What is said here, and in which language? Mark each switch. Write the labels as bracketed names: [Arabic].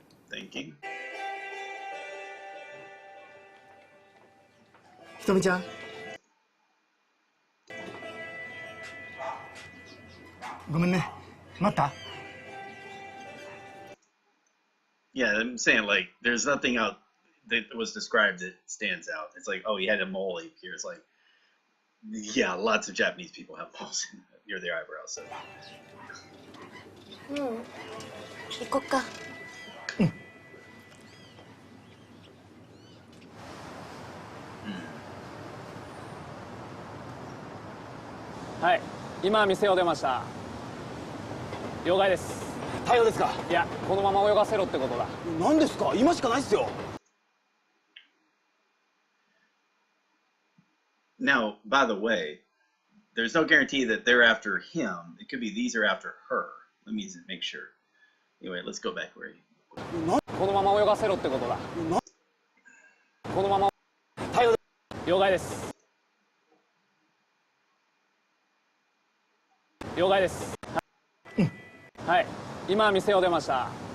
[English] Thinking. [Japanese] ひとみちゃん、ごめんね、待った？ [English] Yeah, I'm saying like there's nothing out that was described that stands out. It's like, oh, he had a mole here. It's like, yeah, lots of Japanese people have moles near their eyebrows. So. [Japanese] うん、行こっか。はい、今店を出ました。了解です。対応ですか？いや、このまま泳がせろってことだ。何ですか？今しかないっすよ。 [English] Now, by the way, there's no guarantee that they're after him. It could be these are after her. Let me make sure. Anyway, let's go back where he. [Japanese] このまま泳がせろってことだ。このまま。対応。了解です。了解です。はい、今店を出ました。